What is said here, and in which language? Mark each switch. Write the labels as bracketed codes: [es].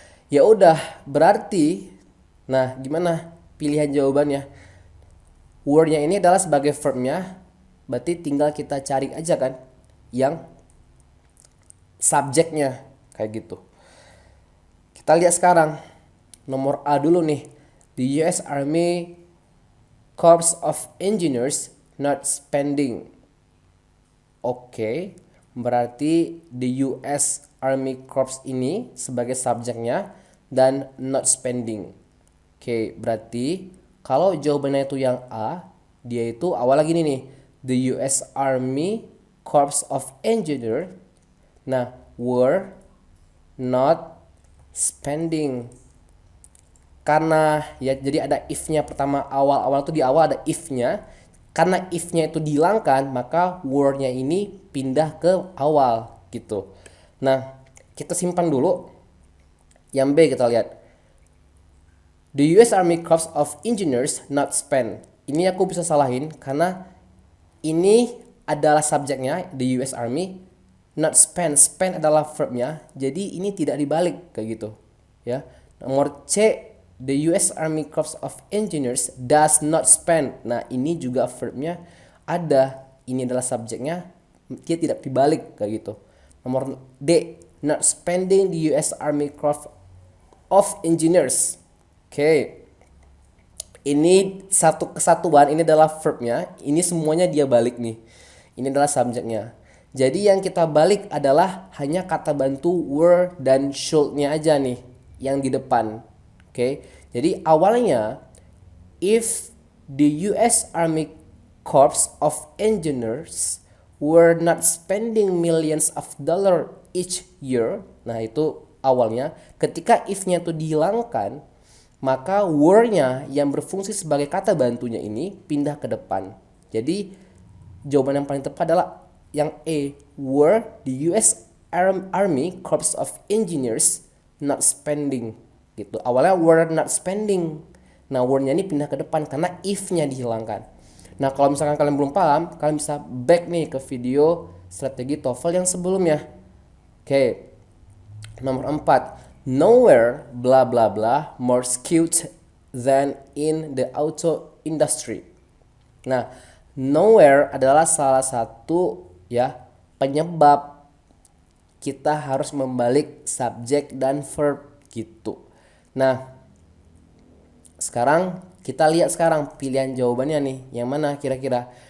[id] Ya udah, berarti nah gimana pilihan jawabannya? Were-nya ini adalah sebagai verb-nya, berarti tinggal kita cari aja kan yang subjeknya kayak gitu. Kita lihat sekarang nomor A dulu nih. [en] The US Army Corps of Engineers not spending. [id] Oke, berarti the US Army Corps ini sebagai subjeknya dan [en] not spending. [id] Oke, berarti kalau jawabannya itu yang A, dia itu awalnya gini nih. [en] The US Army Corps of Engineers, nah, were not spending. [id] Karena ya jadi ada if-nya pertama, awal-awal tuh di awal ada if-nya. Karena if-nya itu dihilangkan, maka were-nya ini pindah ke awal gitu. Nah, kita simpan dulu. Yang B kita lihat. [en] The US Army Corps of Engineers not spend. [id] Ini aku bisa salahin karena ini adalah subjeknya, [en] the US Army, not spend. [id] Spend adalah verbnya, jadi ini tidak dibalik kayak gitu. Ya. Nomor C, [en] the US Army Corps of Engineers does not spend. [id] Nah, ini juga verbnya ada. Ini adalah subjeknya, dia tidak dibalik kayak gitu. Nomor D, [en] not spending the US Army Corps of Engineers. [id] Oke. Ini satu kesatuan, ini adalah verbnya, ini semuanya dia balik nih. Ini adalah subjeknya. Jadi yang kita balik adalah hanya kata bantu were dan should-nya aja nih yang di depan. Oke. Jadi awalnya [en] if the US Army Corps of Engineers were not spending millions of dollars each year. [id] Nah, itu awalnya. Ketika if-nya itu dihilangkan, maka were-nya yang berfungsi sebagai kata bantunya ini pindah ke depan. Jadi jawaban yang paling tepat adalah yang E, [en] were the US Army Corps of Engineers not spending gitu. [id] Awalnya were not spending. Nah, were-nya ini pindah ke depan karena if-nya dihilangkan. Nah, kalau misalkan kalian belum paham, kalian bisa back nih ke video strategi TOEFL yang sebelumnya. Oke. Nomor 4. [en] Nowhere bla bla bla more skilled than in the auto industry. [id] Nah, nowhere adalah salah satu ya penyebab kita harus membalik subjek dan verb gitu. Nah, sekarang kita lihat sekarang pilihan jawabannya nih, yang mana kira-kira?